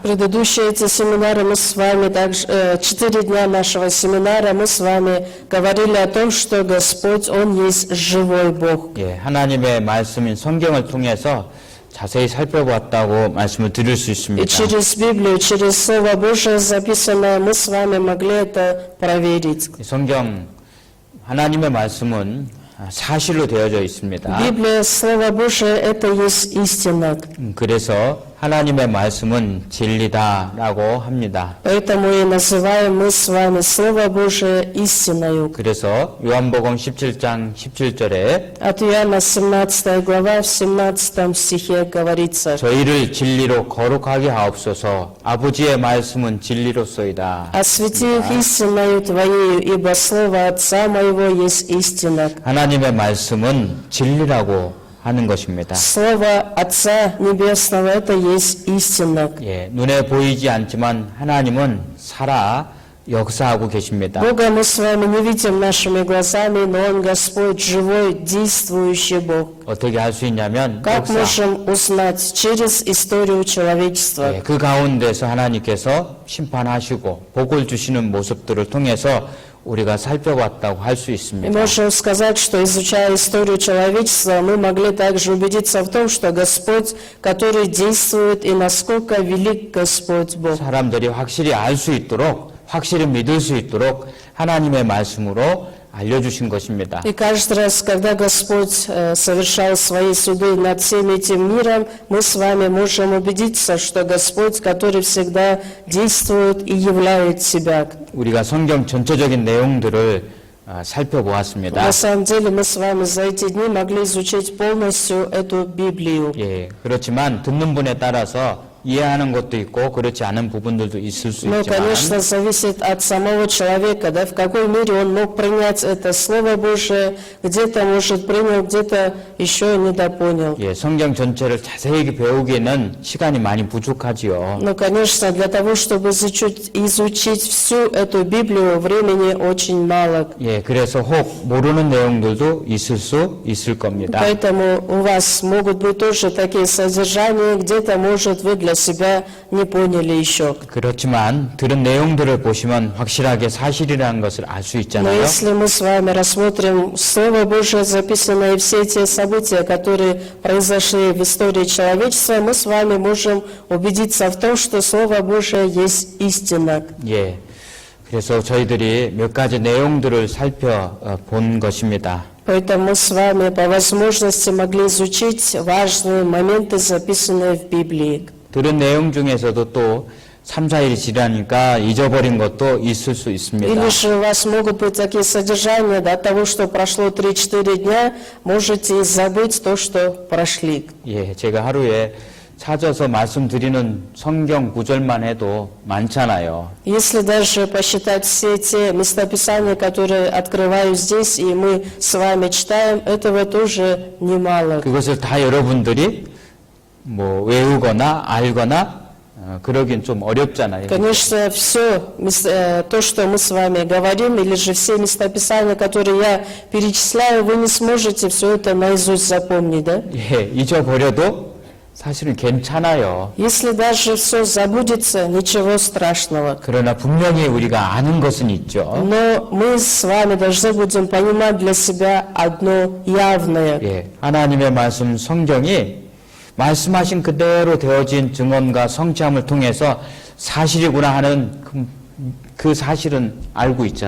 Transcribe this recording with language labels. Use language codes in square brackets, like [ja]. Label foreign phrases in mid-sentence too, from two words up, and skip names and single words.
[ru] Предыдущие эти семинары мы с вами также 4 дня нашего семинара мы с вами говорили о том, что Господь Он есть живой Бог. [ko] 예, 하나님의 말씀인 성경을 통해서 자세히 살펴보았다고 말씀을 드릴 수 [ru] И [ko] 있습니다. [ru] через Библию, через Слово Божие записанное, мы с вами могли это проверить. [ko] 이 성경 하나님의 말씀은 사실로 되어져 있습니다. [ru] Библия, Слово Божие, это есть истина. [ko] 그래서 하나님의 말씀은 진리다라고 합니다. [ru] Поэтому и называем мы с вами Слово Божие истиною. [ko] 그래서 요한복음 17장 17절에 [ru] От Иоанна 17 глава в 17 стихе говорится: [ko] 저희를 진리로 거룩하게 하옵소서. 아버지의 말씀은 진리로소이다. [ru] «Освети их истиною Твоею, ибо Слово Отца Моего есть истина». [ko] 하나님의 말씀은 진리라고 하는 것입니다. [ru] Слово Отца Небесного – это есть истина. [ko] 예, 눈에 보이지 않지만 하나님은 살아 역사하고 계십니다. [ru] Бога мы с вами не видим нашими глазами, но Он Господь, живой, действующий Бог. [ko] 어떻게 할 수 있냐면 [ru] Как можем узнать? Через историю человечества. [ko] 예, 그 가운데서 하나님께서 심판하시고 복을 주시는 모습들을 통해서 우리가 살펴봤다고 할 수 [ru] И [ko] 있습니다. [ru] можем сказать, что изучая историю человечества, мы могли также убедиться в том, что Господь, который действует, и насколько велик Господь Бог. [ko] 사람들이 확실히 알 수 있도록 확실히 믿을 수 있도록 하나님의 말씀으로 알려주신 것입니다. [ru] И каждый раз, когда Господь совершал свои суды над всем этим миром, мы с вами можем убедиться, что Господь, который всегда действует и являет себя. [ko] 우리가 성경 전체적인 내용들을 살펴보았습니다. [ru] На самом деле мы с вами за эти дни могли изучить полностью эту Библию. [ko] 예, 그렇지만 듣는 분에 따라서 이해하는 것도 있고 그렇지 않은 부분들도 있을 수 [ru] Но, [ko] 있지만 [ru] конечно, зависит от самого человека, да, в какой мере он мог принять это Слово Божие, где-то, может, принял, где-то еще недопонял. [ko] 예, 성경 전체를 자세히 배우기에는 시간이 많이 부족하지요. [ru] Но, конечно, для того, чтобы изучить всю эту Библию, времени очень мало. [ko] 예, 그래서 혹 모르는 내용들도 있을 수 있을 겁니다. [ru] Поэтому у вас могут быть тоже такие содержания, где-то, может, вы для себя не поняли еще. [ko] 그렇지만 들은 내용들을 보시면 확실하게 사실이라는 것을 알 수 [ru] Но [ko] 있잖아요. [ru] если мы с вами рассмотрим Слово Божие, записанное, и все те события, которые произошли в истории человечества, мы с вами можем убедиться в том, что Слово Божие есть истина. [ko] 예, 그래서 저희들이 몇 가지 내용들을 살펴본 것입니다. [ru] Поэтому мы с вами по возможности могли изучить важные моменты, записанные в Библии. [ko] 들은 내용 중에서도 또 3, 4일이 지나니까 잊어버린 것도 있을 수 있습니다. [ru] Или же у вас могут быть такие содержания, до того, что прошло 3-4 дня, можете забыть то, что прошли. [ko] 예, 제가 하루에 찾아서 말씀드리는 성경 구절만 해도 많잖아요. [ru] Если даже посчитать все те местописания, которые открываю здесь, и мы с вами читаем, этого тоже немало. [ko] 그것을 다 여러분들이 뭐 외우거나 알거나 그러긴 좀 어렵잖아요. [ru] Конечно, все то, что мы с вами говорим, или же все местописания, которые я перечисляю, вы не сможете все это наизусть запомнить, да? [ko] 예, 잊어버려도 사실은 괜찮아요. [ru] Если даже все забудется, ничего страшного. [ko] 그러나 분명히 우리가 아는 것은 있죠. [ru] Но мы с вами должны будем понимать для себя одно явное. [ko] 예, 하나님의 말씀 성경이 말씀하신 그대로 되어진 증언과 성취함을 통해서 사실이구나 하는 그 사실은 알고 있잖아요.